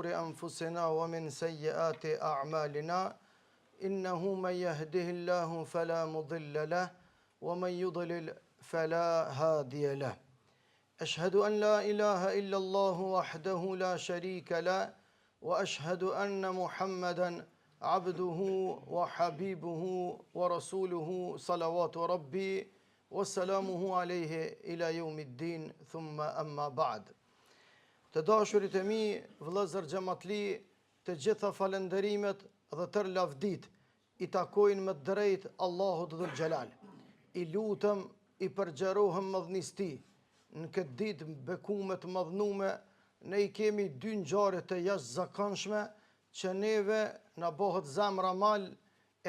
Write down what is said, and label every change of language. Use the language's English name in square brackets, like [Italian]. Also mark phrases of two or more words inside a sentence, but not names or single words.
[Arabic] أنفسنا ومن سيئات أعمالنا إنه من يهده الله فلا مضل له ومن يضلل فلا هادي له أشهد أن لا إله إلا الله وحده لا شريك له وأشهد أن محمدا عبده وحبيبه ورسوله صلوات ربي وسلامه عليه إلى يوم الدين ثم أما بعد. [Albanian] Të dashurit e mi, vëllezër xhamatli, të gjitha falënderimet dhe tërë lavdit i takojnë me drejt Allahut [Arabic] ذو الجلال. [Albanian] I lutëm, i përgjerohem madhnisti. Në këtë ditë bekume të madhnume, ne i kemi dy ngjarje të jashtëzakonshme që neve na bëhet zemra mal, e